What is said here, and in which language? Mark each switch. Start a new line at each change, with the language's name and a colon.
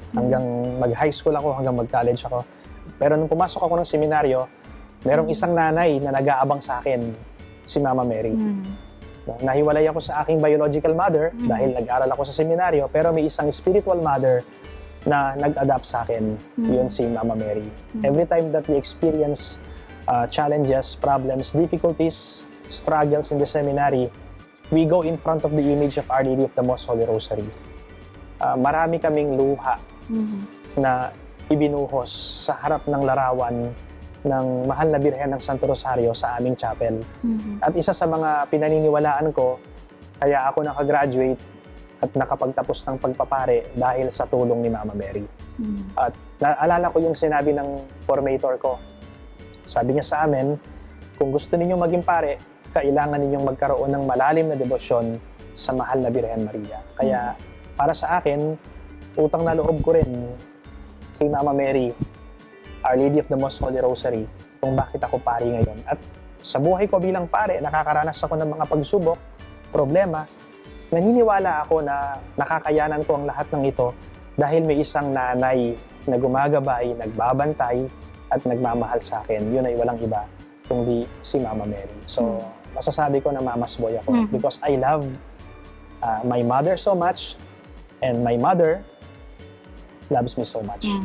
Filipino: Hanggang mag-high school ako, hanggang mag-college ako. Pero nung pumasok ako ng seminaryo, merong isang nanay na nag-aabang sa akin, si Mama Mary. Mhm. Nahiwalay ako sa aking biological mother dahil nag-aral ako sa seminaryo, pero may isang spiritual mother na nag-adapt sa akin. Yun si Mama Mary.
English: Every time that we experience challenges, problems, difficulties, struggles in the seminary, we go in front of the image of Our Lady of the Most Holy Rosary.
Filipino: Marami kaming luha Mhm. na ibinuhos sa harap ng larawan ng Mahal na Birhen ng Santo Rosario sa aming chapel. Mhm. At isa sa mga pinaniniwalaan ko, kaya ako nakagraduate at nakapagtapos ng pagpapare dahil sa tulong ni Mama Mary. Mhm. At naalala ko yung sinabi ng formator ko. Sabi niya sa amin, kung gusto ninyong maging pare, kailangan ninyong magkaroon ng malalim na debosyon sa Mahal na Birhen Maria. Kaya para sa akin, utang na loob ko rin kay Mama Mary, Our Lady of the Most Holy Rosary, kung bakit ako pari ngayon. At sa buhay ko bilang pare, nakakaranas ako ng mga pagsubok, problema. Naniniwala ako na nakakayanan ko ang lahat ng ito dahil may isang nanay na gumagabay, nagbabantay, at nagmamahal sa akin, yun ay walang iba kundi si Mama Mary. So, masasabi ko na mama's boy ako
English: because I love my mother so much and my mother loves me so much.